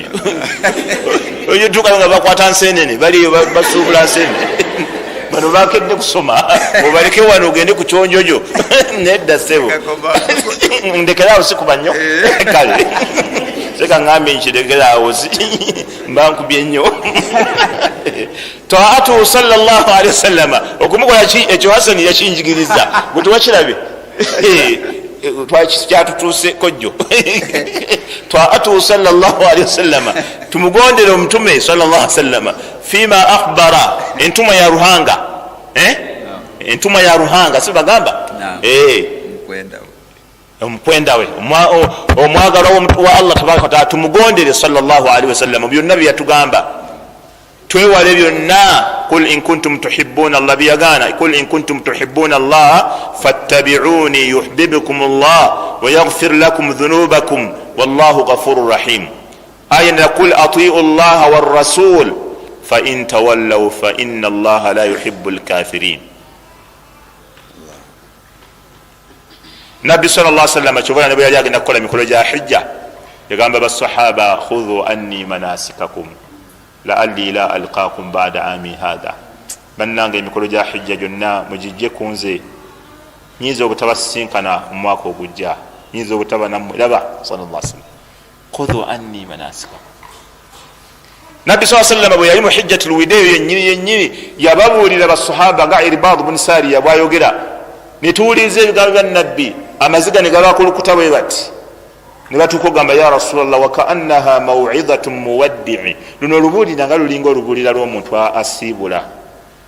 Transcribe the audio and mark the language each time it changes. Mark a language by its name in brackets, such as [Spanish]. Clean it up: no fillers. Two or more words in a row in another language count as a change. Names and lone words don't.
[Ganda] Oyotukayo nga bakwata nsenene baliyo basuubula nsenene. Bano bakedde kusoma obaleke wano ogende ku kyonjojo. Nedda ssebo ndekeraawo sikuba nnyo kale seka ngambe nkirekeraawo mba nkubye nnyo. [Arabic] طاعته صلى الله عليه وسلم [Ganda] okumukola ki ekyo Hasani yakinjigiriza gwe tuwakirabe twatutuuse kojjo. [Arabic] طاعته صلى الله عليه وسلم [Ganda] tumugondere omutume [Arabic] صلى الله عليه وسلم فيما أخبر [Ganda] entuma ya ruhanga. Entuma ya ruhanga si bagamba omukwenda we omwagala wa Allah [Arabic] تبارك وتعالى [Ganda] tumugondere [Arabic] صلى الله عليه وسلم. [Ganda] Byonna byatugamba twewale byonna. [Arabic] قل إن كنتم تحبون الله biyagana. قل إن كنتم تحبون الله فاتبعوني يحببكم الله ويغفر لكم ذنوبكم والله غفور رحيم. Ayana قل أطيعوا الله والرسول فإن تولوا فإن الله لا يحب الكافرين. [Ganda] Nabbi [Arabic] صلى الله عليه وسلم [Ganda] chobana nabwe yali agenda kukola mikolo gya hijja yagamba basahaba [Arabic] خذوا عني مناسككم لعلي لا ألقاكم بعد عامي هذا. [Ganda] Bannange emikolo gya hijja gyonna mugijje kunze nyinza obutabasinkana mu mwaka ogujja, nyinza obutaba nammwe. [Arabic] Laba صلى الله عليه وسلم خذوا عني مناسككم. [Ganda] Nabbi [Arabic] صلى الله عليه وسلم [Ganda] bwe yali mu [Arabic] حجة الوداع [Ganda] yennyini yababuulira basahaba nga Irbad ibn Sariya bwayogera nituwuliza ebigambo bya nabbi amaziga ne gabakulukuta bwe bati ne batuuka ogamba [Arabic] يا رسول الله وكأنها موعظة مودع. [Ganda] Luno olubuulira nga lulinga olubuulira lw'omuntu asiibula.